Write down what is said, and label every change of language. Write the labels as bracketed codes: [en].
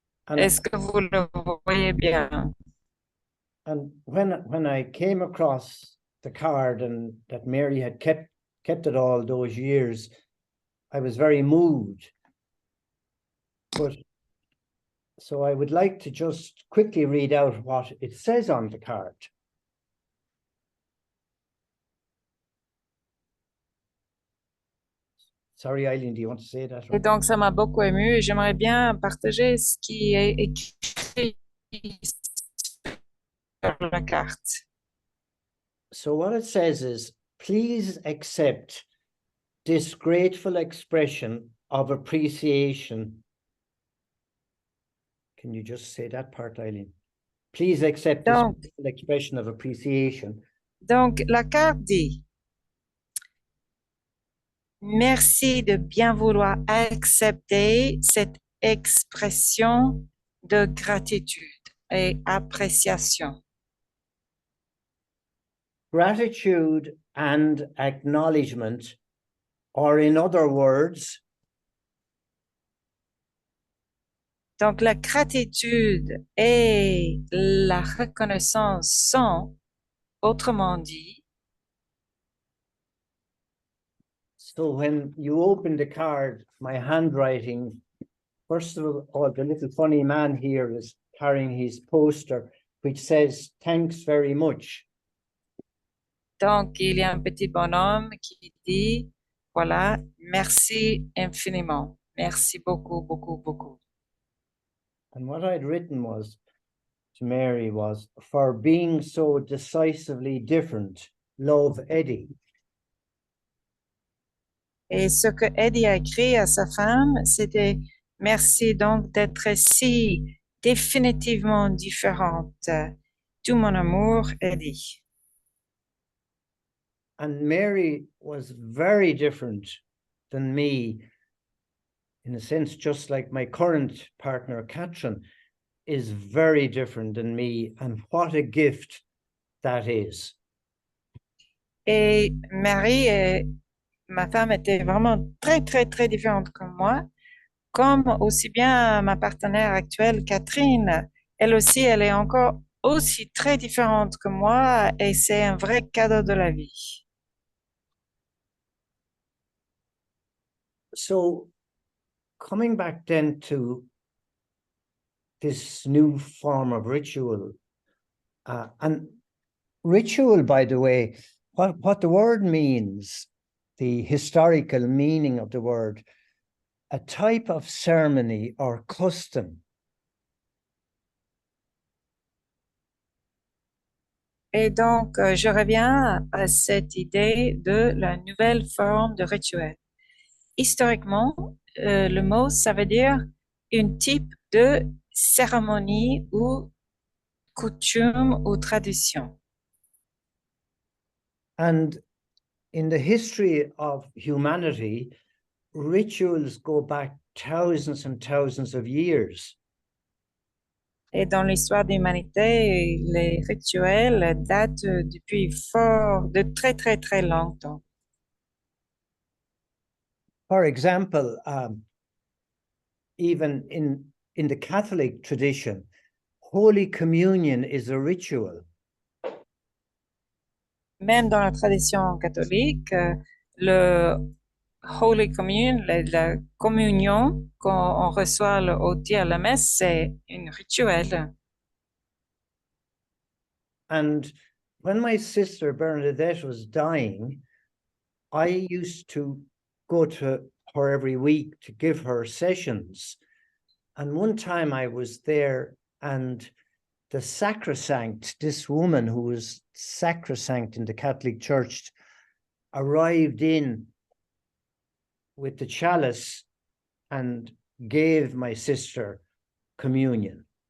[fr] Est-ce que vous le voyez bien? [en] And when I came across the card and that Mary had kept it all those years, I was very moved. But so I would like to just quickly read out what it says on the card. Sorry, Eileen, do you want to say that? [fr] Et donc, ça m'a beaucoup ému et j'aimerais bien partager ce qui est écrit sur la carte. [en] So what it says is, please accept this grateful expression of appreciation. Can you just say that part, Eileen? Please accept this grateful expression of appreciation. [fr] Donc, la carte dit, merci de bien vouloir accepter cette expression de gratitude et appréciation. [en] Gratitude and acknowledgement, or in other words, [fr] donc la gratitude et la reconnaissance sont, autrement dit, [en] so when you open the card, my handwriting, first of all, the little funny man here is carrying his poster, which says, thanks very much. [fr] Donc, il y a un petit bonhomme qui dit, voilà, merci infiniment. Merci beaucoup, beaucoup, beaucoup. [en] And what I'd written was, to Mary was, for being so decisively different, love Eddie. [fr] Et ce que Eddie a écrit à sa femme, c'était merci donc d'être si définitivement différente. Tout mon amour, Eddie. [en] And Mary was very different than me, in a sense, just like my current partner, Katrin, is very different than me. And what a gift that is. [fr] Et Marie et ma femme étaient vraiment très, très, très différentes que moi, comme aussi bien ma partenaire actuelle, Catherine. Elle aussi, elle est encore aussi très différente que moi et c'est un vrai cadeau de la vie. [en] So coming back then to this new form of ritual, and ritual, by the way, what the word means, the historical meaning of the word, a type of ceremony or custom. [fr] Et donc, je reviens à cette idée de la nouvelle forme de rituel. Historiquement, le mot, ça veut dire un type de cérémonie ou coutume ou tradition. [en] And in the history of humanity, rituals go back thousands and thousands of years. [fr] Et dans l'histoire de l'humanité, les rituels datent depuis de très, très, très longtemps. [en] For example, even in the Catholic tradition, Holy Communion is a ritual. [fr] Même dans la tradition catholique, le Holy Communion, la communion qu'on reçoit au à la messe, c'est un rituel. [en] And when my sister Bernadette was dying, I used to go to her every week to give her sessions. And one time I was there and the sacrosanct, this woman who was sacrosanct in the Catholic Church, arrived in with the chalice and gave my sister communion.